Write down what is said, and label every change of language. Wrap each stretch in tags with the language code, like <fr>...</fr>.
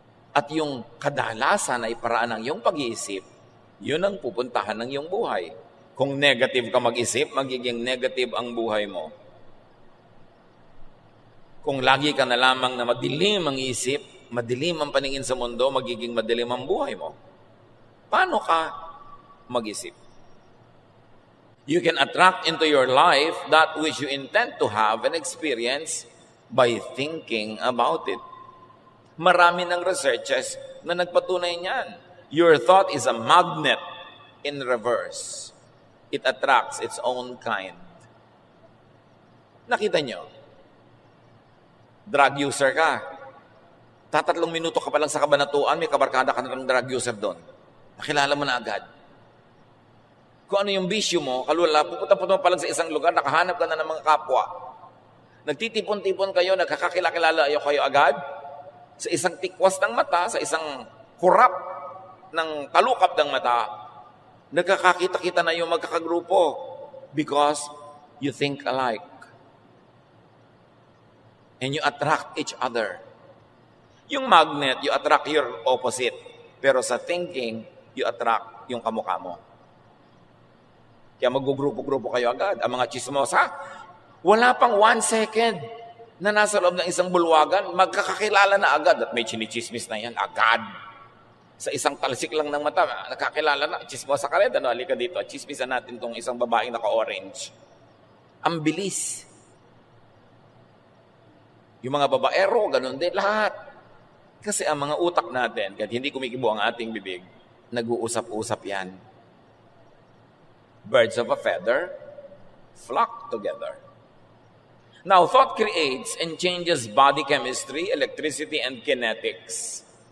<tl>At yung kadalasan ay paraan ng iyong pag-iisip, yun ang pupuntahan ng iyong buhay. Kung negative ka mag-isip, magiging negative ang buhay mo. Kung lagi ka na lamang na madilim ang isip, madilim ang paningin sa mundo, magiging madilim ang buhay mo. Paano ka mag-isip?</tl> <en>You can attract into your life that which you intend to have and experience by thinking about it.</en> <tl>Marami ng researches na nagpatunay niyan.</tl> <en>Your thought is a magnet in reverse. It attracts its own kind.</en> <tl>Nakita nyo? Drug user ka. 3 minuto ka pa lang sa kabanatuan, may kabarkada ka na ng drug user doon. Nakilala mo na agad. Kung ano yung bisyo mo, kalula, pupunta pa lang sa isang lugar, nakahanap ka na ng mga kapwa. Nagtitipon-tipon kayo, nagkakakilala kayo agad. Sa isang tikwas ng mata, sa isang kurap ng talukap ng mata, nagkakakita-kita na yung magkakagrupo</tl> <en>because you think alike. And you attract each other. Yung magnet, you attract your opposite.</en> <tl>Pero sa thinking,</tl> <en>you attract</en> <tl>yung kamukha mo. Kaya mag-grupo-grupo kayo agad. Ang mga chismosa, wala pang 1 second na nasa loob ng isang bulwagan, magkakakilala na agad. At may chinichismis na yan, agad. Sa isang talsik lang ng mata, nakakilala na, chismosa ka rin, halika dito, chismisan natin tong isang babaeng naka-orange. Ang bilis. Yung mga babaero, ganun din, lahat. Kasi ang mga utak natin, kahit hindi kumikibo ang ating bibig, nag-uusap-usap yan.</tl> <en>Birds of a feather flock together. Now, thought creates and changes body chemistry, electricity, and kinetics.</en>